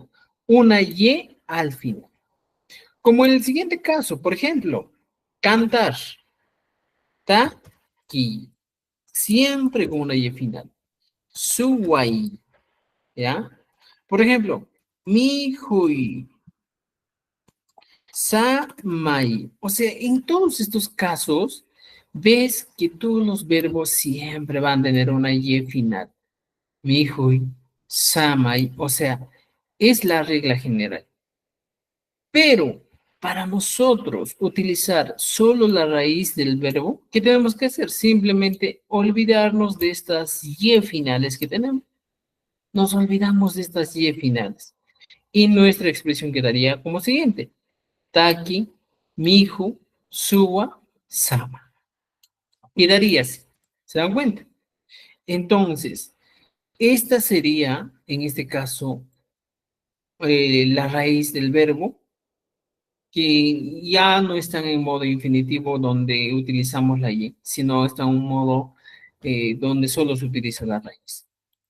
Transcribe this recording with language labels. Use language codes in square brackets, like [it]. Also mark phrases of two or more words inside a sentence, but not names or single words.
[es] Una Y al final. Como en el siguiente caso, por ejemplo, cantar, taqui, siempre con una Y final. Suwai, ¿ya? Por ejemplo, [qu] mi hui, samai. [es] O sea, en todos estos casos, ves que todos los verbos siempre van a tener una Y final. [qu] Mihui, samai, [es] o sea, es la regla general. Pero para nosotros utilizar solo la raíz del verbo, ¿qué tenemos que hacer? Simplemente olvidarnos de estas y finales que tenemos. Nos olvidamos de estas y finales. Y nuestra expresión quedaría como siguiente. [qu] Taki, mihu, suwa, sama. [es] Quedaría así. ¿Se dan cuenta? Entonces, esta sería, en este caso, la raíz del verbo, que ya no están en modo infinitivo donde utilizamos la y, sino está en un modo donde solo se utiliza la raíz.